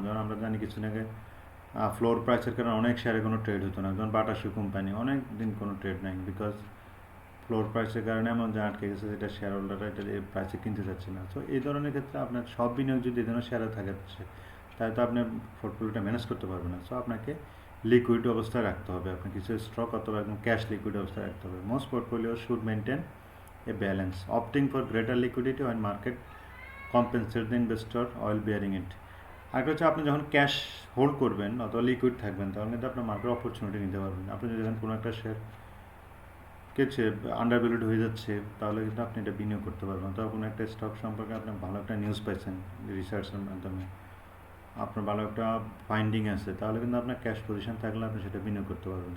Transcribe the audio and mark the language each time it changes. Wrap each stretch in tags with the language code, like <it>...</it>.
<bn>যেমন আমরা জানি কিছুদিন আগে ফ্লোর প্রাইসের কারণে অনেক শেয়ারে কোনো ট্রেড হতো না, যেমন বাটা শু কোম্পানি অনেক দিন কোনো ট্রেড নাই, বিকজ ফ্লোর প্রাইসের কারণে এমন যে আটকে গেছে, যেটা শেয়ার হোল্ডাররা এটা এই প্রাইসে কিনতে চাচ্ছে না। তো এই ধরনের ক্ষেত্রে আপনার সব বিনিয়োগ যদি এই ধরনের শেয়ারে থাকে তাহলে তো আপনি পোর্টফোলিওটা ম্যানেজ করতে পারবেন না। সো আপনাকে লিকুইড অবস্থায় রাখতে হবে, আপনি কিছু স্টক অথবা একদম ক্যাশ লিকুইড অবস্থায় রাখতে হবে।</bn> <en>Most portfolio should maintain a balance, opting for greater liquidity when market compensates the investor while bearing it.</en> <bn>আরেকটা হচ্ছে আপনি যখন ক্যাশ হোল্ড করবেন অথবা লিকুইড থাকবেন, তখন কিন্তু আপনার মার্কেট অপরচুনিটি নিতে পারবেন। আপনি যদি দেখেন কোনো একটা শেয়ার কিছু আন্ডার ভ্যালুড হয়ে যাচ্ছে, তাহলে কিন্তু আপনি এটা বিনিয়োগ করতে পারবেন। অথবা কোনো একটা স্টক সম্পর্কে আপনি ভালো একটা নিউজ পাইছেন রিসার্চের মাধ্যমে, আপনার ভালো একটা ফাইন্ডিং আছে, তাহলে কিন্তু আপনার ক্যাশ পজিশন থাকলে আপনি সেটা বিনিয়োগ করতে পারবেন।</bn>